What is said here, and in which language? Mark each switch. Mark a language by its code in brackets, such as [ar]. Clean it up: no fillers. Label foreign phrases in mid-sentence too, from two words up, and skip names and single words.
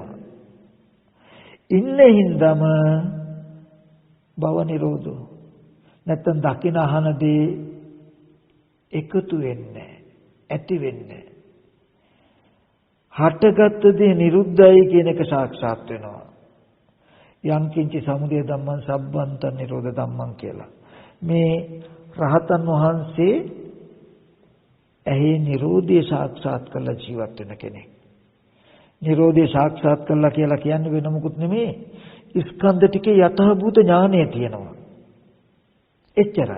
[si] ඉන්න හින්දාම භව නිරෝධෝ නැත්තම් දකින අහනදී එකතු වෙන්නේ, ඇති වෙන්නේ. හටගත් දේ නිරුද්ධයි කියන එක සාක්ෂාත් වෙනවා. [pi] යම් කිංචි සමුදය ධම්මං සබ්බන්ත නිරෝධ ධම්මං කියලා. [si] මේ රහතන් වහන්සේ ඇහි නිරෝධය සාක්ෂාත් කරලා ජීවත් වෙන කෙනෙක්. නිරෝධය සාක්ෂාත් කරලා කියලා කියන්නේ වෙන මොකුත් නෙමෙයි. ස්කන්ධ ටිකේ යථාභූත ඥානය තියෙනවා. එච්චරයි.